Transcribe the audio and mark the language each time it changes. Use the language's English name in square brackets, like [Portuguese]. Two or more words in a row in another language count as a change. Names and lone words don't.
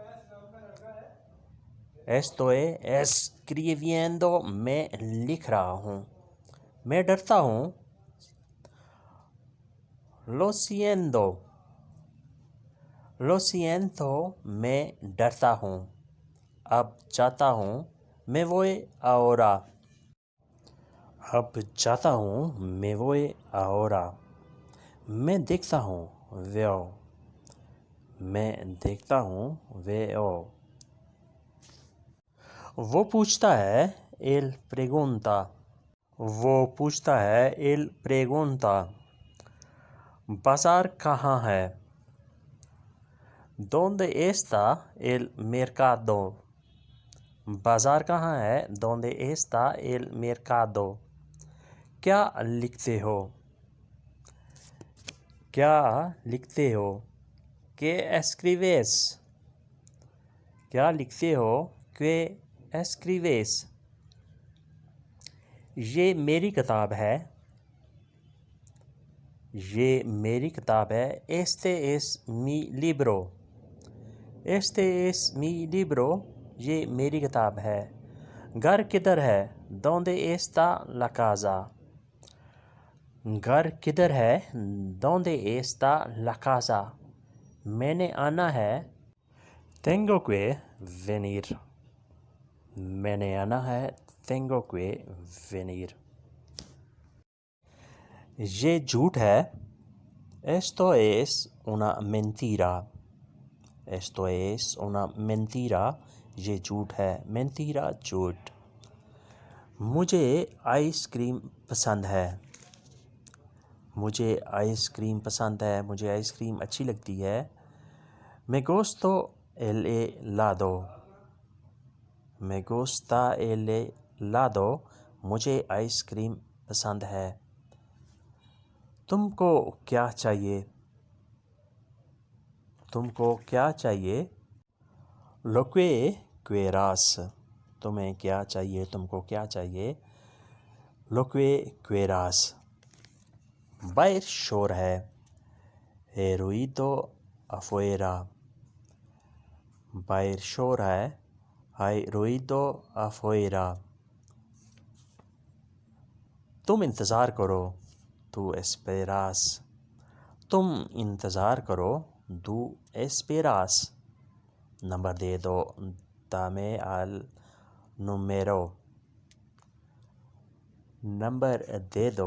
[Spanish] Estoy escribiendo। [Hindi] मैं लिख रहा हूँ। मैं डरता हूँ। [Spanish] Lo siento। Lo siento। [Hindi] मैं डरता हूँ। अब जाता हूँ। [Spanish] Me voy ahora। [Hindi] अब जाता हूँ। [Spanish] Me voy ahora। [Hindi] मैं देखता हूँ। Veo। मैं देखता हूँ। Veo। वो पूछता है। [Spanish] Él pregunta। [Hindi] वो पूछता है। [Spanish] Él pregunta। [Hindi] बाजार कहाँ है? [Spanish] ¿Dónde está el mercado? [Hindi] बाजार कहाँ है? [Spanish] ¿Dónde está el mercado? [Hindi] क्या लिखते हो? क्या लिखते हो? [Spanish] ¿Qué escribes? [Hindi] क्या लिखते हो? [Spanish] ¿Qué escribes? [Hindi] ये मेरी किताब है। ये मेरी किताब है। [Spanish] Este es mi libro। Este es mi libro। [Hindi] ये मेरी किताब है। घर किधर है? [Spanish] ¿Dónde está la casa? [Hindi] घर किधर है? [Spanish] ¿Dónde está la casa? [Hindi] मैंने आना है। [Spanish] Tengo que venir। [Hindi] मैंने आना है। [Spanish] Tengo que venir। [Hindi] ये झूठ है। [Spanish] Esto es una mentira। Esto es una mentira। [Hindi] ये झूठ है। Mentira झूठ। मुझे आइस क्रीम पसंद है। मुझे आइस क्रीम पसंद है। मुझे आइस क्रीम अच्छी लगती है। [Spanish] Me gusta el helado। Me gusta el helado। [Hindi] मुझे आइस क्रीम पसंद है। तुमको क्या चाहिए? तुमको क्या चाहिए? [Spanish] Lo que quieras। [Hindi] तुम्हें क्या चाहिए? तुमको क्या चाहिए? [Spanish] Lo que quieras। [Hindi] बाहर शोर है। [Spanish] Hay ruido afuera। [Hindi] बाहर शोर है। [Spanish] Hay ruido afuera۔ [Hindi] तुम इंतज़ार करो। [Spanish] Tú esperas۔ [Hindi] तुम इंतज़ार करो। [Spanish] Tú esperas۔ [Hindi] नंबर दे दो। [Spanish] Dame el número۔ [Hindi] नंबर दे दो।